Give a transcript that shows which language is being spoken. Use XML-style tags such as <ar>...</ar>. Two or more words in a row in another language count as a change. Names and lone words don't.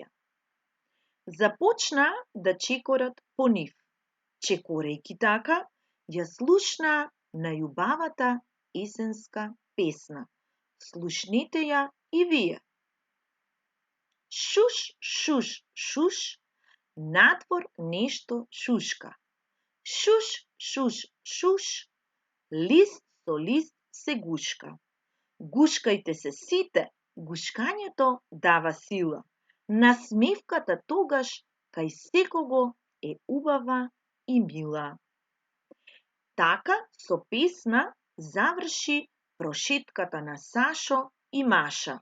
<mk>Започнаа да чекорат по нив. Чекорејќи така, ја слушнаа најубавата есенска песна. Слушнете ја и вие. Шуш, шуш, шуш, надвор нешто шушка. Шуш, шуш, шуш, лист со лист се гушка. Гушкајте се сите, гушкањето дава сила. Насмевката тогаш кај секого е убава и мила. Така со песна заврши прошетката на Сашо и Маша.</mk>